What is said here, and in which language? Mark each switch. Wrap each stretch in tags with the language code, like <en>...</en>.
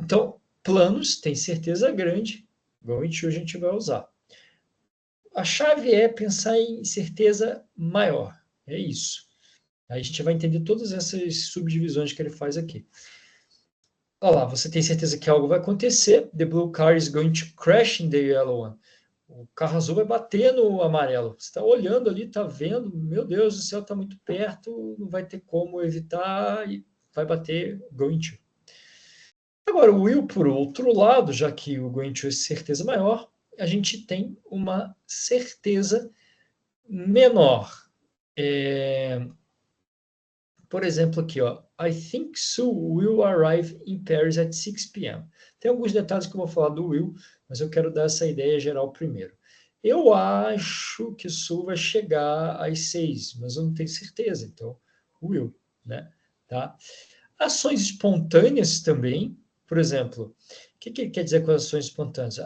<pt>Então, planos têm certeza grande, going to a gente vai usar. A chave é pensar em certeza maior. É isso. Aí a gente vai entender todas essas subdivisões que ele faz aqui. Olha lá, você tem certeza que algo vai acontecer.</pt> <en>The blue car is going to crash in the yellow one.</en> <pt>O carro azul vai bater no amarelo. Você está olhando ali, está vendo, meu Deus, o céu está muito perto, não vai ter como evitar e vai bater going to. Agora, o will, por outro lado, já que o going to é certeza maior, a gente tem uma certeza menor. Por exemplo, aqui, ó,</pt> <en>I think Sue will arrive in Paris at 6 p.m.</en> <pt>Tem alguns detalhes que eu vou falar do will, mas eu quero dar essa ideia geral primeiro. Eu acho que Sue vai chegar às 6, mas eu não tenho certeza, então, will, né? Tá? Ações espontâneas também, por exemplo, o que ele quer dizer com ações espontâneas?</pt>